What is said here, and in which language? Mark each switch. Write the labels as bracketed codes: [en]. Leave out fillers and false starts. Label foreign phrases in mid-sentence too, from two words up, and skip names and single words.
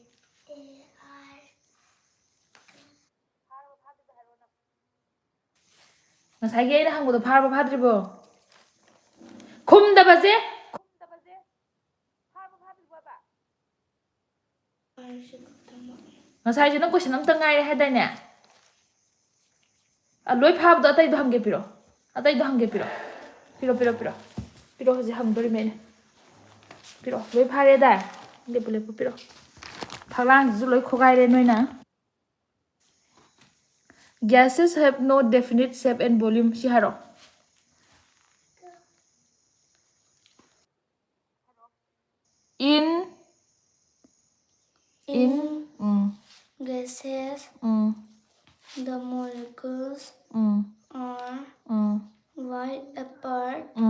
[mni] ꯉꯁꯥꯏꯒꯤ ꯑꯩꯅ ꯍꯪꯕꯗꯣ ꯐꯥꯔꯕ ꯐꯥꯗ꯭ꯔꯤꯕꯣ ꯈꯨꯝꯗꯕꯁꯦ ꯉꯁꯥꯏꯁꯨ ꯅꯪ ꯀꯣꯏꯁꯟ ꯑꯝꯇ ꯉꯥꯏꯔꯦ ꯍꯥꯏꯗꯥꯏꯅꯦ ꯂꯣꯏ ꯐꯥꯕꯗꯣ ꯑꯇꯩꯗꯣ ꯍꯪꯒꯦ ꯄꯤꯔꯛꯑꯣ ꯑꯇꯩꯗꯣ ꯍꯪꯒꯦ ꯄꯤꯔꯛꯑꯣ ꯍꯧꯖꯤꯛ ꯍꯪꯗꯣꯔꯤꯃꯦ ꯑꯩꯅ ꯄꯤꯔꯛꯑꯣ ꯂꯣꯏ ꯐꯥꯔꯦꯗꯥꯏ ꯂꯦꯞꯄꯨ ꯄꯤꯔꯛꯑꯣ ꯐꯛꯂꯥꯡꯁꯤꯁꯨ ꯂꯣꯏ ꯈꯣꯒꯥꯏꯔꯦ ꯅꯣꯏꯅ [en] gases have no definite shape and volume [mni] ꯁꯤ ꯍꯥꯏꯔꯛꯑꯣ [en] in gases the molecules are wide apart